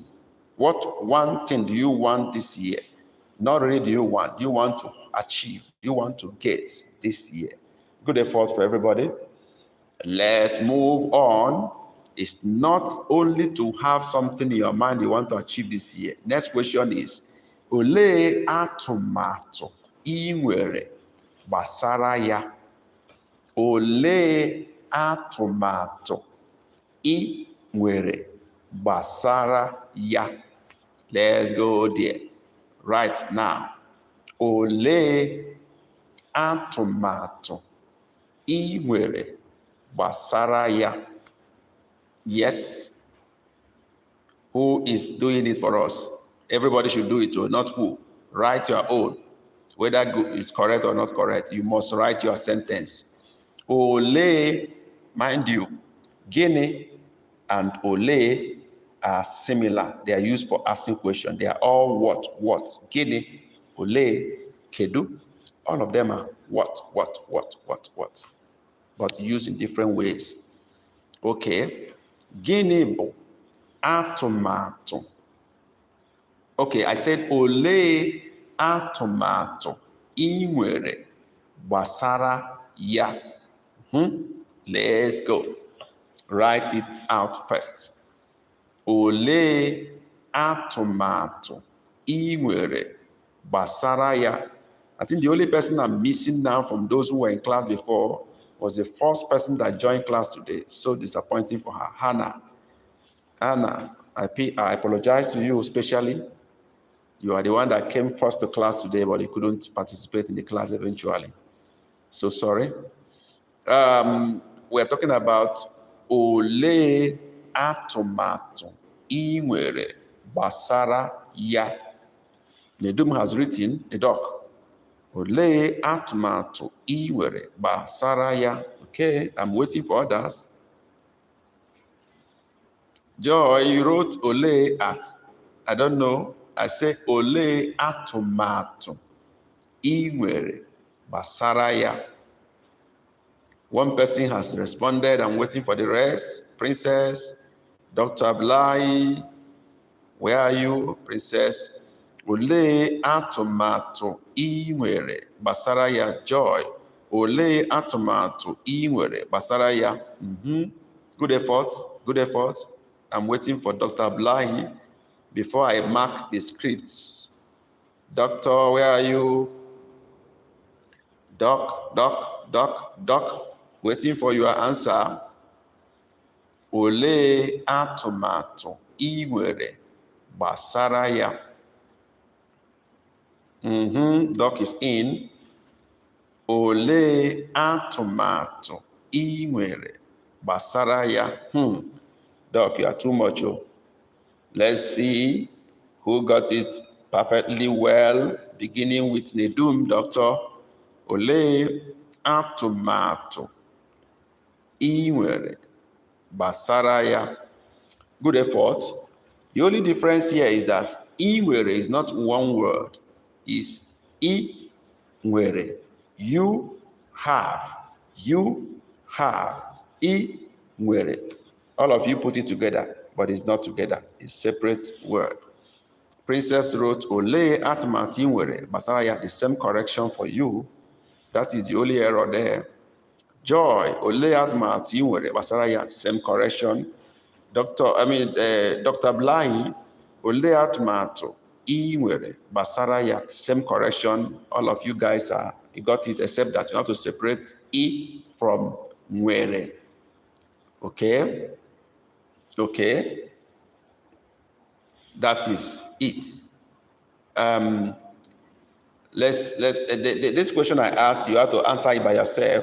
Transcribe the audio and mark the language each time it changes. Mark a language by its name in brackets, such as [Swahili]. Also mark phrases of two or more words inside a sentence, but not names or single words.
[English] What one thing do you want this year? Not really do you want to achieve, you want to get this year. Good effort for everybody. Let's move on. It's not only to have something in your mind you want to achieve this year. Next question is, [Igbo] olee atụmatụ ị nwere gbasara ya? Olee atụmatụ ị nwere gbasara ya? [English] Let's go there. Right now. [Igbo] Olee atụmatụ ị nwere gbasara ya? [English] Yes. Who is doing it for us? Everybody should do it, or not who. Write your own. Whether it's correct or not correct, you must write your sentence. Ole, mind you, gini and ole are similar. They are used for asking questions. They are all what. Gini, [Igbo] ole, kedu. [English] All of them are what. But used in different ways. [Igbo] Okay. Gini bo atụmatụ. [English] Okay, I said [Igbo] ole atụmatụ ị nwere gbasara ya. [English] Let's go. Write it out first. [Igbo] Ole atụmatụ ị nwere gbasara ya. [English] I think the only person I'm missing now from those who were in class before was the first person that joined class today. So disappointing for her. Hannah, I apologize to you especially. You are the one that came first to class today, but you couldn't participate in the class eventually. So sorry. We're talking about [Igbo] ole atụmatụ ị nwere gbasara ya. [English] Nedum has written a doc. [Igbo] Olee atụmatụ ị nwere gbasara ya? [English] Okay, I'm waiting for others. Joy, you wrote Ole at, I don't know. I say [Igbo] Ole atụmatụ ị nwere gbasara ya. [English] One person has responded. I'm waiting for the rest. Princess, Dr. Ablai, where are you? Princess, [Igbo] Ole atụmatụ ị nwere gbasara ya? Joy, Ole atụmatụ ị nwere gbasara ya? [English] Good effort, good effort. I'm waiting for Dr. Ablahi before I mark the scripts. Doctor, where are you? Doc, waiting for your answer. [Igbo] Ole atụmatụ ị nwere gbasara ya? [English] Doc is in. [Igbo] Ole atụmatụ ị nwere gbasara ya? [English] Doc, you are too much. Let's see who got it perfectly well, beginning with Nedum, Doctor. [Igbo] Ole atụmatụ ị nwere gbasara ya? [English] Good effort. The only difference here is that [Igbo] ị nwere [English] is not one word. [Igbo] It's ị nwere. [English] You have. [Igbo] Ị nwere. [English] All of you put it together, but it's not together. It's separate word. Princess wrote, [Igbo] Ole atụmatụ ị nwere gbasara ya. [English] The same correction for you. That is the only error there. Joy, [Igbo] Ole atụmatụ ị nwere gbasara ya. [English] Same correction. Dr. [Igbo] Blahi, Ole atụmatụ ị nwere gbasara ya. [English] Same correction. All of you guys you got it, except that you have to separate ị from nwere. Okay? Okay, that is it. This question I asked, you have to answer it by yourself.